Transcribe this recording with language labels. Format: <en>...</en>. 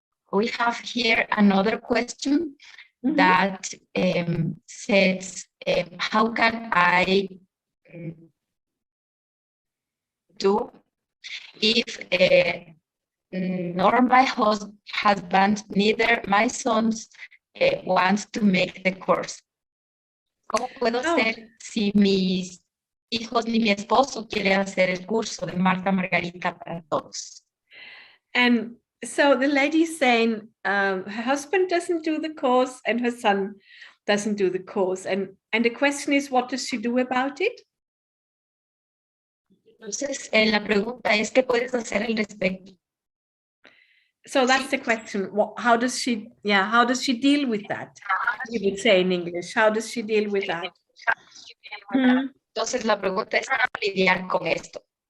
<en>We have here another question that says, how can I do if nor my husband, neither my sons wants to make the course?</en> <es>¿Cómo puedo hacer si mis hijos ni mi esposo quieren hacer el curso de Marta Margarita para todos?</es> <en>And so the lady's saying her husband doesn't do the course and her son doesn't do the course. And the question is, what does she do about it?</en> <es>Entonces, la pregunta es, ¿qué puedes hacer al respecto?</es> <en>So that's the question. How does she deal with that? You would say in English, how does she deal with that?</en> <es>Entonces, la pregunta es, ¿cómo lidiar con esto?</es>